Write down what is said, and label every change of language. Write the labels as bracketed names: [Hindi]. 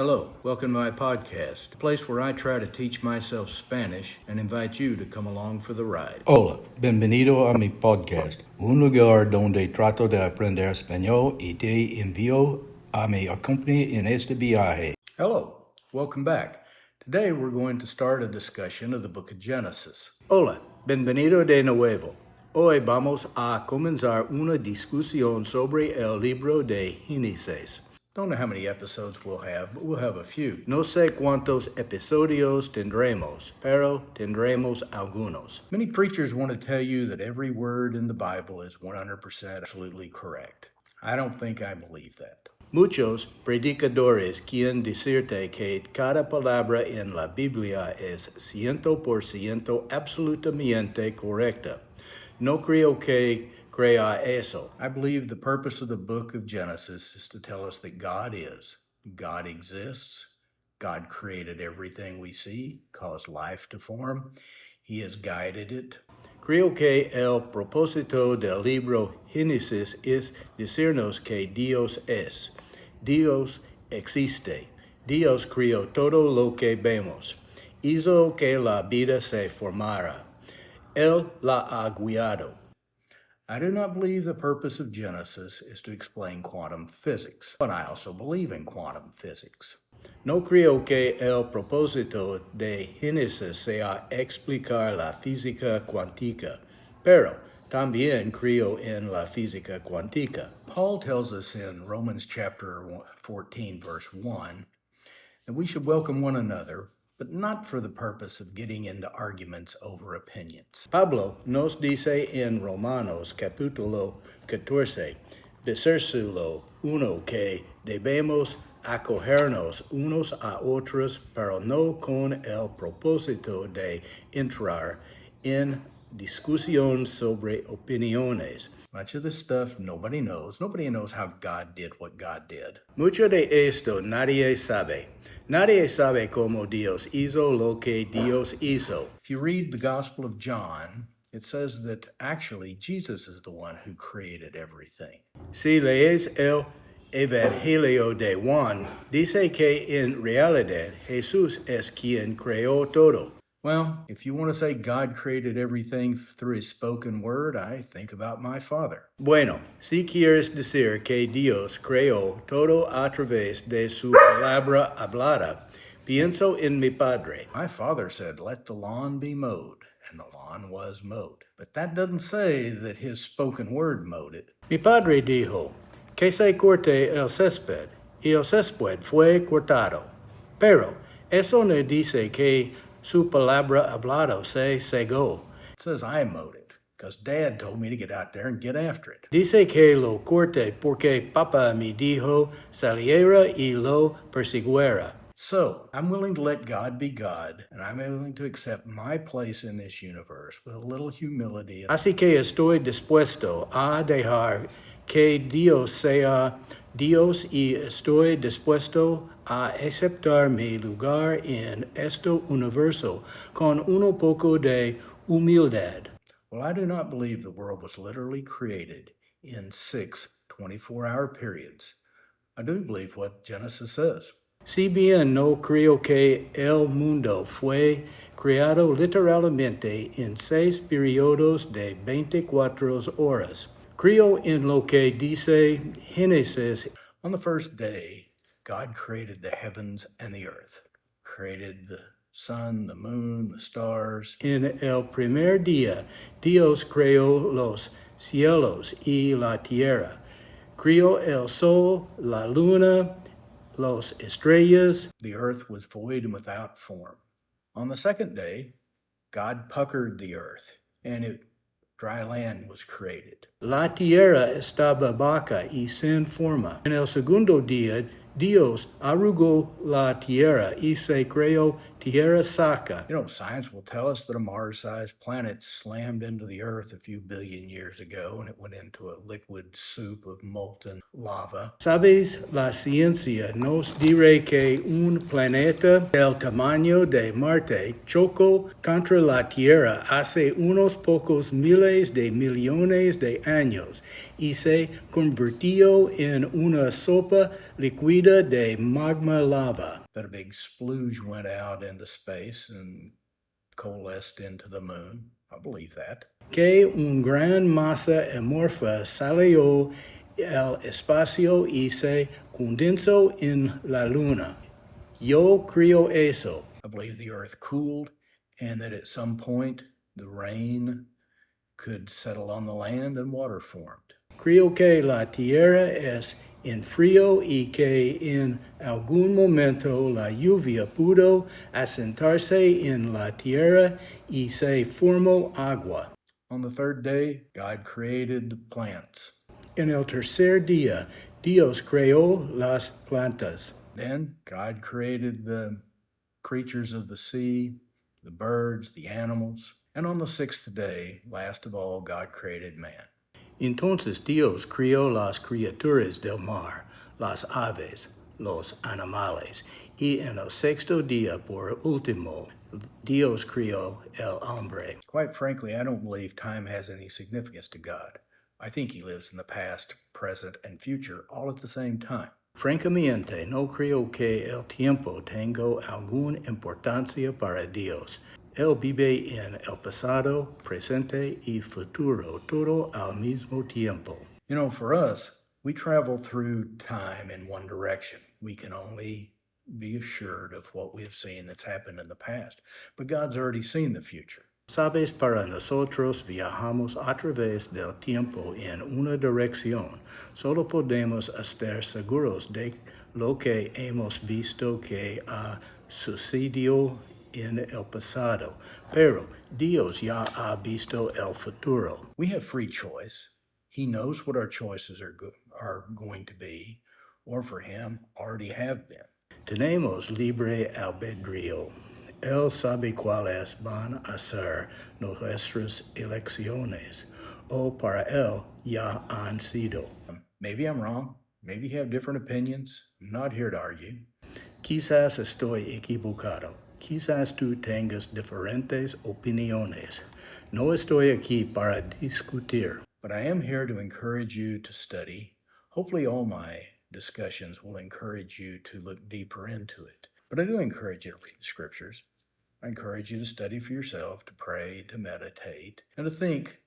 [English] Hello, welcome to my podcast, a place where I try to teach myself Spanish and invite you to come along for the ride. [Spanish] Hola, bienvenido a mi podcast, un lugar donde trato de aprender español y te envío a mi compañía en este viaje. [English] Hello, welcome back. Today we're going to start a discussion of the book of Genesis. [Spanish] Hola, bienvenido de nuevo. Hoy vamos a comenzar una discusión sobre el libro de Génesis. [English] Don't know how many episodes we'll have, but we'll have a few. [Spanish] No sé cuántos episodios tendremos, pero tendremos algunos. [English] Many preachers want to tell you that every word in the Bible is 100% absolutely correct. I don't think I believe that. [Spanish] Muchos predicadores quieren decirte que cada palabra en la Biblia es 100% absolutamente correcta. No creo que crea eso. [English] I believe the purpose of the book of Genesis is to tell us that God is. God exists. God created everything we see, caused life to form. He has guided it. [Spanish] Creo que el propósito del libro Génesis es decirnos que Dios es. Dios existe. Dios creó todo lo que vemos. Hizo que la vida se formara. Él la ha guiado. [English] I do not believe the purpose of Genesis is to explain quantum physics, but I also believe in quantum physics. [Spanish] No creo que el propósito de Génesis sea explicar la física cuántica, pero también creo en la física cuántica. [English] Paul tells us in Romans chapter 14, verse 1, that we should welcome one another, but not for the purpose of getting into arguments over opinions. [Spanish] Pablo nos dice en Romanos capítulo 14, versículo 1, que debemos acogernos unos a otros, pero no con el propósito de entrar en discusión sobre opiniones. [English] Much of this stuff nobody knows. Nobody knows how God did what God did. [Spanish] Mucho de esto nadie sabe. Nadie sabe cómo Dios hizo lo que Dios hizo. [English] If you read the Gospel of John, it says that actually Jesus is the one who created everything. [Spanish] Si lees el Evangelio de Juan, dice que en realidad Jesús es quien creó todo. [English] Well, if you want to say God created everything through his spoken word, I think about my father. [Spanish] Bueno, si quieres decir que Dios creó todo a través de su palabra hablada, pienso en mi padre. [English] My father said, "Let the lawn be mowed," and the lawn was mowed. But that doesn't say that his spoken word mowed it. [Spanish] Mi padre dijo, que se corte el césped, y el césped fue cortado. Pero eso no dice que su palabra hablado se cegó. [English] It says I mowed it, because Dad told me to get out there and get after it. [Spanish] Dice que lo corte porque Papa me dijo saliera y lo persiguiera. [English] So, I'm willing to let God be God, and I'm willing to accept my place in this universe with a little humility. [Spanish] Así que estoy dispuesto a dejar que Dios sea Dios y estoy dispuesto a aceptar mi lugar en este universo con un poco de humildad. [English] Well, I do not believe the world was literally created in 6 24-hour periods. I do believe what Genesis says. [Spanish] Si bien no creo que el mundo fue creado literalmente en 6 periodos de 24 horas, creo en lo que dice Génesis. [English] On the first day, God created the heavens and the earth, created the sun, the moon, the stars. [Spanish] En el primer día, Dios creó los cielos y la tierra. Creó el sol, la luna, los estrellas. [English] The earth was void and without form. On the second day, God puckered the earth, and dry land was created. [Spanish] La tierra estaba vaca y sin forma. En el segundo día, Dios arrugó la tierra y se creó tierra seca. [English] You know, science will tell us that a Mars-sized planet slammed into the Earth a few billion years ago, and it went into a liquid soup of molten lava. [Spanish] ¿Sabes? La ciencia nos dice que un planeta del tamaño de Marte chocó contra la Tierra hace unos pocos miles de millones de años y se convirtió en una sopa líquida de magma lava. [English] That a big splooge went out into space and coalesced into the moon. I believe that. [Spanish] Que un gran masa amorfa salió al espacio y se condensó en la luna. Yo creo eso. [English] I believe the earth cooled and that at some point the rain could settle on the land and water formed. [Spanish] Creo que la tierra es en frío y que en algún momento la lluvia pudo asentarse en la tierra y se formó agua. [English] On the third day, God created the plants. [Spanish] En el tercer día, Dios creó las plantas. [English] Then God created the creatures of the sea, the birds, the animals. And on the sixth day, last of all, God created man. [Spanish] Entonces Dios crió las criaturas del mar, las aves, los animales, y en el sexto día, por último, Dios crió el hombre. [English] Quite frankly, I don't believe time has any significance to God. I think he lives in the past, present, and future all at the same time. [Spanish] Francamente, no creo que el tiempo tenga alguna importancia para Dios. Él vive en el pasado, presente y futuro, todo al mismo tiempo. [English] You know, for us, we travel through time in one direction. We can only be assured of what we've seen that's happened in the past, but God's already seen the future. [Spanish] Sabes, para nosotros viajamos a través del tiempo en una dirección. Solo podemos estar seguros de lo que hemos visto que ha sucedido en el pasado, pero Dios ya ha visto el futuro. [English] We have free choice. He knows what our choices are going to be, or for him, already have been. [Spanish] Tenemos libre albedrío. Él sabe cuáles van a ser nuestras elecciones, o para él ya han sido. [English] Maybe I'm wrong. Maybe you have different opinions. I'm not here to argue. [Spanish] Quizás estoy equivocado. Quizás tú tengas diferentes opiniones. No estoy aquí para discutir. [English] But I am here to encourage you to study. Hopefully all my discussions will encourage you to look deeper into it. But I do encourage you to read the scriptures. I encourage you to study for yourself, to pray, to meditate, and to think.